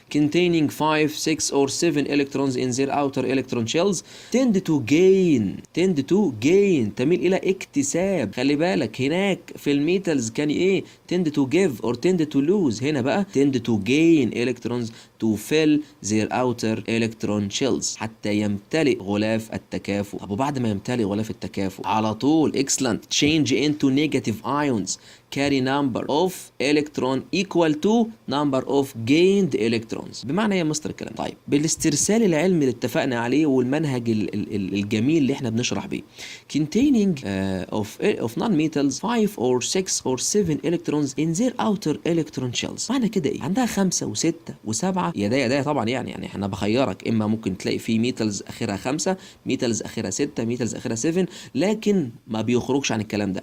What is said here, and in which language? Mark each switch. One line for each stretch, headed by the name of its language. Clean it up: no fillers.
English: containing 5 6 or 7 electrons in their outer electron shells tend to gain تميل الى اكتساب. خلي بالك هناك في الميتالز كان ايه؟ tend to give or tend to lose. هنا بقى tend to gain electrons to fill their
Arabic: their outer electron shells حتى يمتلئ غلاف التكافؤ.
English: طب وبعد ما يمتلئ غلاف التكافؤ على طول excellent change into negative ions carry number of electron equal to number of gained electrons.
Arabic: بمعنى ايه يا مستر الكلام؟ طيب بالاسترسال العلمي اللي اتفقنا عليه والمنهج الجميل اللي احنا بنشرح بيه containing of non-metals 5 or 6 or 7 electrons in their outer electron shells. معنى كده ايه؟ عندها 5 و6 و7 يا ده طبعا يعني احنا بخيرك اما ممكن تلاقي فيه ميتالز اخرها 5 ميتالز اخرها 6 ميتالز اخرها 7 لكن ما بيخرجش عن الكلام ده.